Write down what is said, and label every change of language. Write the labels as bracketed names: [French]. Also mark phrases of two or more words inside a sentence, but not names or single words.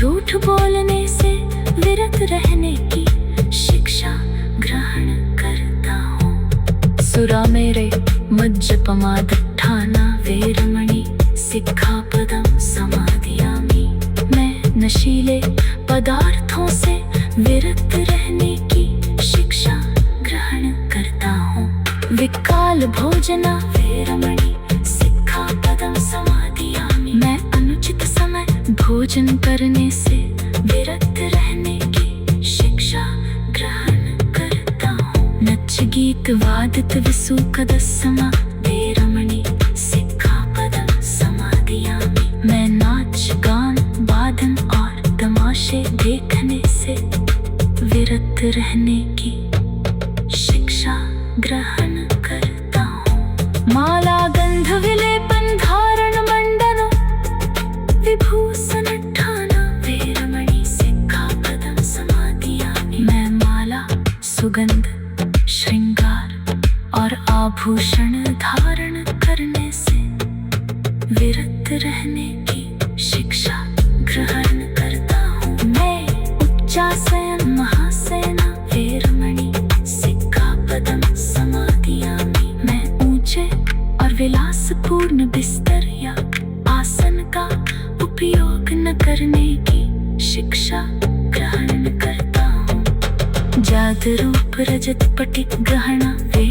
[Hindi] झूठ बोलने से विरत रहने की शिक्षा ग्रहण करता हूँ। [Pali] सुरा मेरे मज्जपमादट्ठाना वेरमणि सिक्खापदं समादियामि। [Hindi] मैं नशीले पदार्थों से विरत रहने की शिक्षा ग्रहण करता हूँ। [Pali] विकाल भोजना वेरमणि सिक्खापदं समादियामि। [Hindi] मैं अनुचित समय भोजन करने से विरत रहने की शिक्षा ग्रहण करता हूँ। [Pali] नच गीत वादित विसुकदस्समा वेरमणि सिक्खापदं समादियामि। [Hindi] मैं नाच गान वादन और तमाशे देखने से विरत रहने की शिक्षा ग्रहण करता हूँ। [Pali] माला गंध विलेपन धारण मंडनो विभूषणठाना वेरमणि सिक्खापदं समादियामि। [Hindi] मैं माला सुगंध श्रृंगार और आभूषण धारण करने से विरत रहने की शिक्षा ग्रहण करता हूँ। [Pali] मैं उच्चासयन महासयना वेरमणि सिक्खापदं समादियामि। [Hindi] मैं ऊंचे और विलासपूर्ण बिस्तर या आसन का उपयोग न करने की शिक्षा ग्रहण करता हूँ। [Pali] जात रूप रजत पटिक गहना